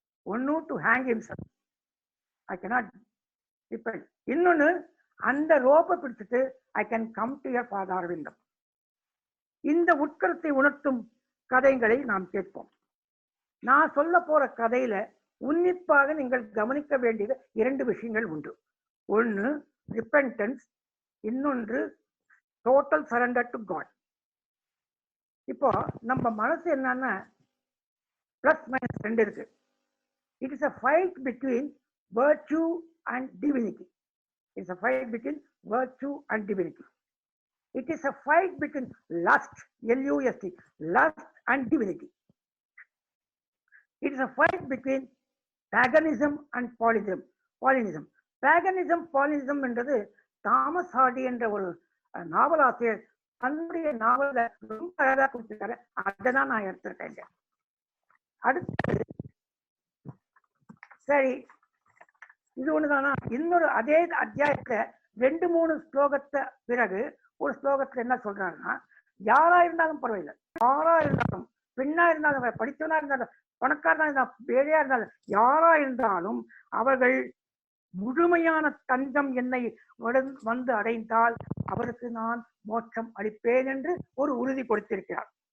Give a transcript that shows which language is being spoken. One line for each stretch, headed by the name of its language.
English: ஒன்னு to hang himself, I cannot depend.
Tamil: இன்னொன்னு, அந்த ரோப்பை பிடிச்சிட்டு
English: I can come to your
Tamil: பாதாரவிந்தம். இந்த உட்கருத்தை உணர்த்தும் கதைகளை நாம் கேட்போம். நான் சொல்ல போற கதையில உன்னிப்பாக நீங்கள் கவனிக்க வேண்டியது 2 விஷயங்கள் உண்டு. ஒன்னு ரிப்பென்டன்ஸ், இன்னொன்று
English: Total surrender to God.
Tamil: இப்போ நம்ம மனசு என்னன்னா பிளஸ் மைனஸ் 2 இருக்கு.
English: It is a fight between virtue and divinity. It's a fight between virtue and divinity. It is a fight between lust, L-U-S-T, lust and divinity. It is a fight between paganism and Paulinism.
Tamil: Paganism, Paulinism என்றது Thomas Hardy என்ற ஒரு நாவலாசிரியர் தன்னுடைய நாவல ரொம்ப அழகா கொடுத்திருக்காரு. அதான் நான் எடுத்திருக்கேன். அடுத்து சரி, இது ஒண்ணுதானா? இன்னொரு அதே அத்தியாயத்துல 2-3 ஸ்லோகத்தை பிறகு ஒரு ஸ்லோகத்துல என்ன சொல்றாருன்னா, யாரா இருந்தாலும் பரவாயில்லை, யாரா இருந்தாலும், பெண்ணா இருந்தாலும், படித்தவனா இருந்தாலும், பணக்காரனா இருந்தாலும், வேலையா இருந்தாலும், யாரா இருந்தாலும் அவர்கள் முழுமையான தஞ்சம் என்னை வந்து அடைந்தால் அவருக்கு நான் மோட்சம் அளிப்பேன் என்று ஒரு உறுதி கொடுத்திருக்கிறார்.